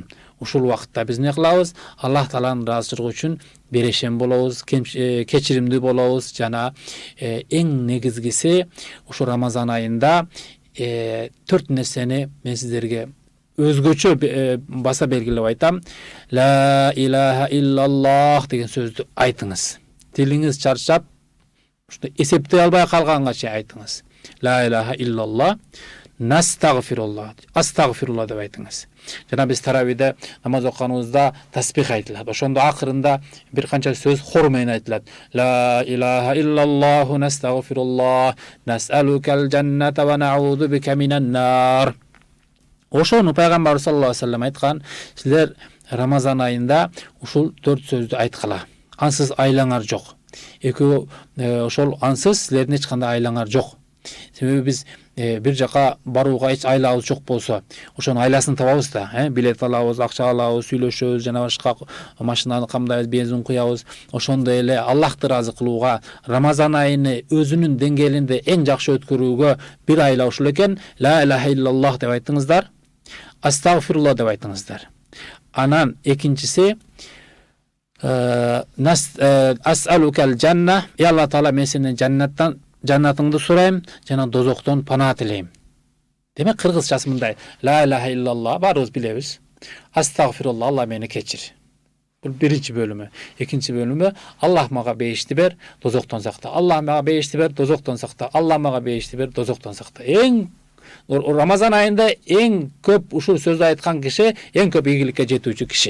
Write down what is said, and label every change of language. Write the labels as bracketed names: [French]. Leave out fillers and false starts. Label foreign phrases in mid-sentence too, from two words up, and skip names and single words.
[Kyrgyz] Ушул убакытта биз эмне кылабыз? Аллах Тааланын ыраазычылыгы үчүн берешем болобуз, кечиримдүү болобуз, жана эң негизгиси ушу Рамазан айында 4 нерсени мен сиздерге өзгөчө баса белгилеп айтам. [Arabic] لا إله إلا الله [Kyrgyz] деген сөздү айтыңыз. Тилиңиз чарчап, эсептей албай калганга чейин айтыңыз. [Arabic] لا إله إلا الله, نستغفر الله، أستغفر الله [Kyrgyz] деп айтыңыз. Жана биз таравиде намаз окуганыбызда таспих айтылат. Ошондо акырында бир канча сөз хор менен айтылат. [Arabic] لا إله إلا الله نستغفر الله، نسألك الجنة ونعوذ بك من النار. [Kyrgyz] Ошону пайгамбар [Arabic] صلى الله عليه وسلم [Kyrgyz] айткан, силер Рамазан айында ушул 4 сөздү айткыла. Ансыз айлаңар жок. Ошол ансыз силердин эч кандай айлаңар жок. Себеби биз бир жака барууга эч айлабыз жок болсо, ошонун айласын табабыз да, билет алабыз, акча алабыз, сүйлөшөбүз, жана башка машинаны камдайбыз, бензин куябыз. Ошондой эле Аллахты ыраазы кылууга, Рамазан айыны өзүнүн деңгээлинде эң жакшы өткөрүүгө бир айла ушул экен. [Arabic] لا إله إلا الله [Kyrgyz] деп айтыңыздар. Астагфируллах деп айтыңыздар. Анан экинчиси [Arabic] أسألك الجنة, [Kyrgyz] Алла Таала мен сенден жаннатыңды сурайм, жана дозоктон панаа тилейм. Демек кыргызчасы мындай: [Arabic] لا إله إلا الله [Kyrgyz] баарыбыз билебиз. Астагфируллах, Алла мени кечир. Бул биринчи бөлүмү. Экинчи бөлүмү: Аллах мага бейишти бер, дозоктон сакта. Аллах мага бейишти бер, дозоктон сакта. Аллах мага бейишти бер, дозоктон сакта. Рамазан айында эң көп ушул сөздү айткан киши эң көп ийгиликке жетүүчү киши.